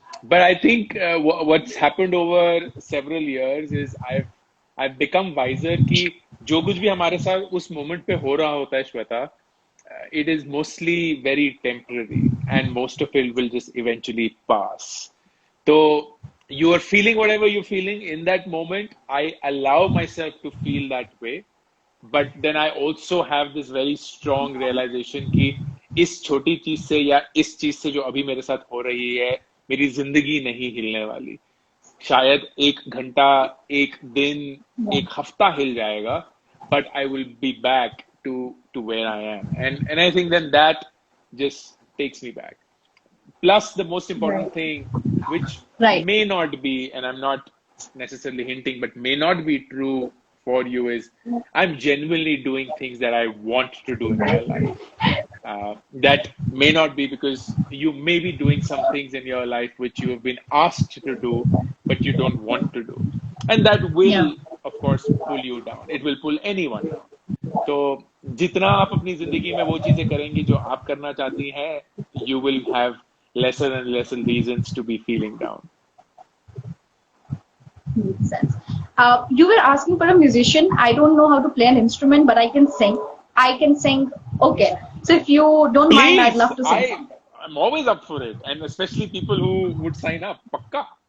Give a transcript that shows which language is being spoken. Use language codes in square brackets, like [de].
[en] But I think what's happened over several years is I've become wiser [hi] कि जो कुछ भी हमारे साथ उस moment पे हो रहा होता है [en] Shweta, it is mostly very temporary and most of it will just eventually pass. So you are feeling whatever you're feeling in that moment. I allow myself to feel that way, but then I also have this very strong realization [hi] कि इस छोटी चीज से या इस चीज से जो अभी मेरे साथ हो रही है मेरी जिंदगी नहीं हिलने वाली. शायद 1 घंटा, 1 दिन, 1 हफ्ता हिल जाएगा, [en] but I will be back to where I am. And I think then that just takes me back. Plus the most important thing, which may not be, and I'm not necessarily hinting, but may not be true for you, is I'm genuinely doing things that I want to do in my life. That may not be because you may be doing some things in your life which you have been asked to do, but you don't want to do. And that will, of course, pull you down. It will pull anyone down. [hi] तो जितना आप अपनी जिंदगी में वो चीजें करेंगी जो आप करना चाहती हैं, [en] you will have lesser and lesser reasons to be feeling down. Makes sense. You were asking for a musician. I don't know how to play an instrument, but I can sing. Okay. So if you don't mind, I'd love to sing something. I'm always up for it, and especially people who would sign up. [hi] Pakka.